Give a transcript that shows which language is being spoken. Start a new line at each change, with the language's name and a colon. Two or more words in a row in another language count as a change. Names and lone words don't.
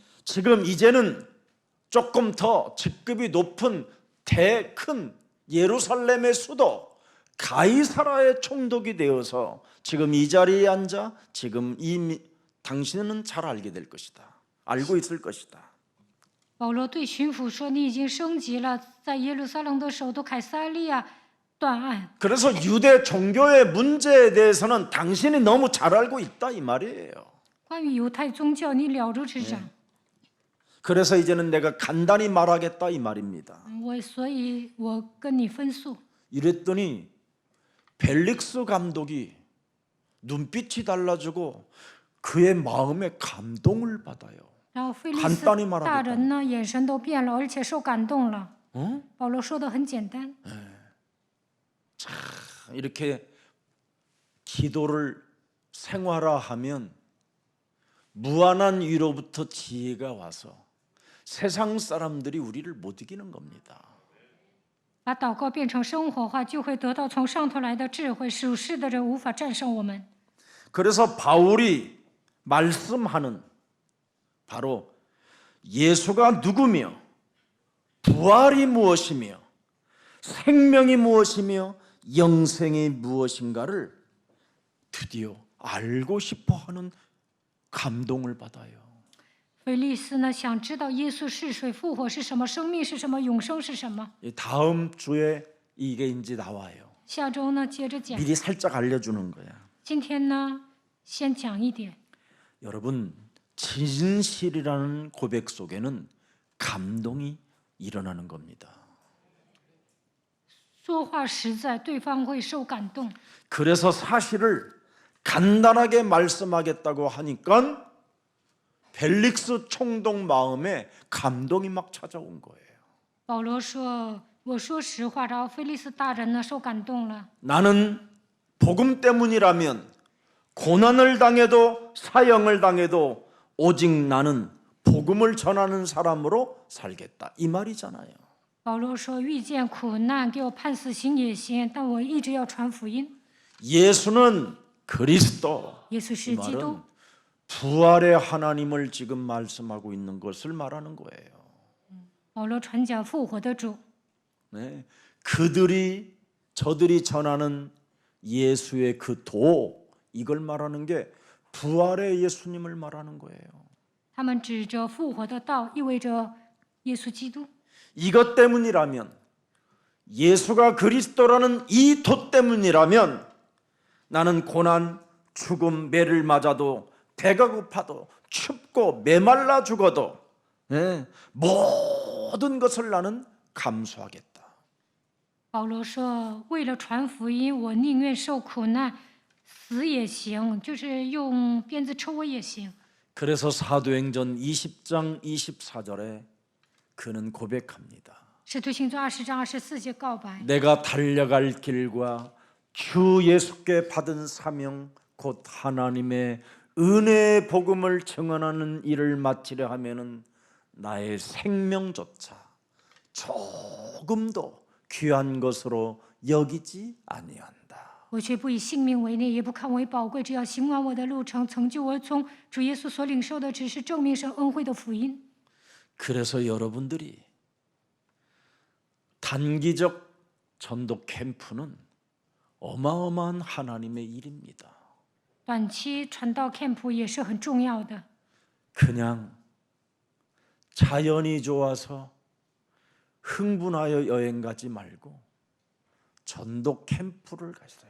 Korean: 지금 이제는 조금 더 직급이 높은 큰 예루살렘의 수도 가이사라의 총독이 되어서 지금 이 자리에 앉아 지금 당신은 잘 알게 될 것이다. 알고 있을 것이다.
Chinese: 保罗对巡抚说：“你已经升级了，在耶路撒冷的首都凯撒利亚断案。
Korean: 그래서 유대 종교의 문제에 대해서는 당신이 너무 잘 알고 있다 이 말이에요.
Chinese: 关于犹太宗教，你了如指掌。
Korean: 그래서 이제는 내가 간단히 말하겠다 이 말입니다.
Chinese: 所以我跟你分诉。
Korean: 이랬더니 벨릭스 감독이 눈빛이 달라지고 그의 마음에 감동을 받아요.
Chinese: 然后菲利斯
Korean: 간단히 말하겠다.
Chinese: 大人呢，眼神都变了，而且受感动了。
Korean: 어?
Chinese: 保罗说的很简单，
Korean: 이렇게 기도를 생활화하면 무한한 위로부터 지혜가 와서 세상 사람들이 우리를 못 이기는 겁니다.
Chinese: 把祷告变成生活化，就会得到从上头来的智慧。属世的人无法战胜我们。
Korean: 그래서 바울이 말씀하는 바로 예수가 누구며 부활이 무엇이며 생명이 무엇이며 영생이 무엇인가를 드디어 알고 싶어하는 감동을 받아요.
Chinese: 菲利斯呢，想知道耶稣是谁，复活是什么，生命是什么，永生是什么。
Korean: 다음 주에 이게 이제 나와요.
Chinese: 下周呢，接着讲。
Korean: 미리 살짝 알려주는 거야.
Chinese: 今天呢，先讲一点。
Korean: 여러분 진실이라는 고백 속에는 감동이 일어나는 겁니다.
Chinese: 说话实在，对方会受感动。
Korean: 그래서 사실을 간단하게 말씀하겠다고 하니까 벨릭스 총독 마음에 감동이 막 찾아온 거예요.
Chinese: 保罗说：“我说实话。” 然后菲利斯大人呢，受感动了。
Korean: 나는 복음 때문이라면 고난을 당해도 사형을 당해도 오직 나는 복음을 전하는 사람으로 살겠다. 이 말이잖아요.
Chinese: 保罗说：“遇见苦难，给我判死刑也行，但我一直要传福音。
Korean: 예수는 그리스도.
Chinese: 耶稣
Korean: 이
Chinese: 是基督。
Korean: 말은 부활의 하나님을 지금 말씀하고 있는 것을 말하는 거예요.
Chinese: 保罗传讲复活的主。
Korean: 네. 저들이 전하는 예수의 그 이걸 말하는 게 부활의 예수님을 말하는 거예요.
Chinese: 他们指着复活的道，意味着耶稣基督。
Korean: 이것 때문이라면 예수가 그리스도라는 이 도 때문이라면 나는 고난, 죽음, 매를 맞아도 배가 고파도 춥고 메말라 죽어도 모든 것을 나는 감수하겠다.
Chinese: 保罗说：“为了传福音，我宁愿受苦难，死也行，就是用鞭子抽我也行。”
Korean: 그래서 사도행전 20장 24절에 그는 고백합니다.
Chinese: 使徒行传20章24节告白：
Korean: 내가 달려갈 길과 주 예수께 받은 사명 곧 하나님의 은혜의 복음을 증언하는 일을 마치려 하면은 나의 생명조차 조금도 귀한 것으로 여기지 아니한다.
Chinese: 我却不以性命为念，也不看为宝贵，只要行完我的路程，成就我从主耶稣所领受的，只是证明神恩惠的福音。
Korean: 그래서 여러분들이 단기적 전도 캠프는 어마어마한 하나님의 일입니다.
Chinese: 短期传道 camp 也是很重要的。
Korean: 그냥 자연이 좋아서 흥분하여 여행 가지 말고 전도 캠프를 가세요.